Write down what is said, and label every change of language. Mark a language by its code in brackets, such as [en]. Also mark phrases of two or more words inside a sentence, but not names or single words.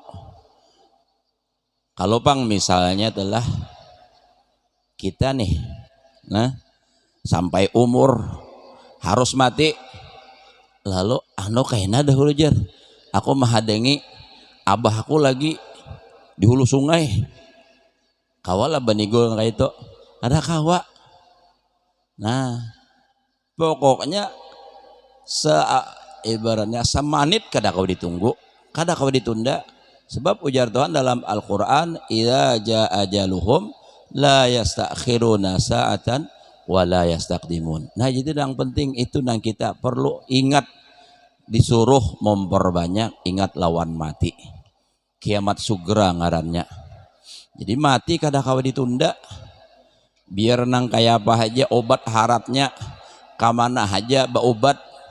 [bjn] Kalau pang misalnya telah kita nih, sampai umur harus mati, lalu kayaknya dahulu jar, aku mahadengi abah aku lagi di hulu sungai, kawalah banigol kayak itu, ada kawa. Nah, pokoknya ibaratnya semanit kada kau ditunggu, kada kau ditunda. Sebab ujar Tuhan dalam Al-Quran, [ar] إذا جاء أجلهم لا يستأخرون ساعة ولا يستقدمون. [bjn] Nah, jadi yang penting itu nang kita perlu ingat, disuruh memperbanyak ingat lawan mati. Kiamat sugra ngarannya. Jadi mati kada kau ditunda. Biar nang kayak apa aja obat haratnya, kamana aja beobat.